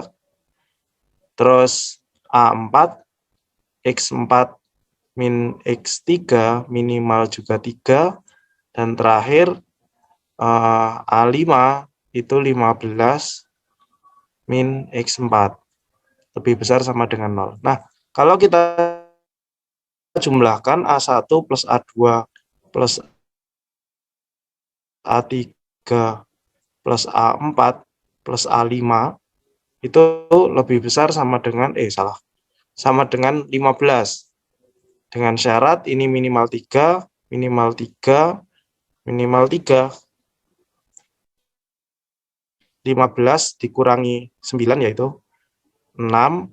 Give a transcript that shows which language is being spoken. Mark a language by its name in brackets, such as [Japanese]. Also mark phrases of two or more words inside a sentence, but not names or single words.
[Indonesian] Terus A4 X4 min X3 minimal juga 3. Dan terakhir A5 itu 15 min X4 lebih besar sama dengan 0. Nah, kalau kita jumlahkan A1 plus A2 plus A3 plus A4 plus A5 itu lebih besar sama dengan sama dengan 15. Dengan syarat ini minimal 3, minimal 3, minimal 3. 15 dikurangi 9 yaitu 6.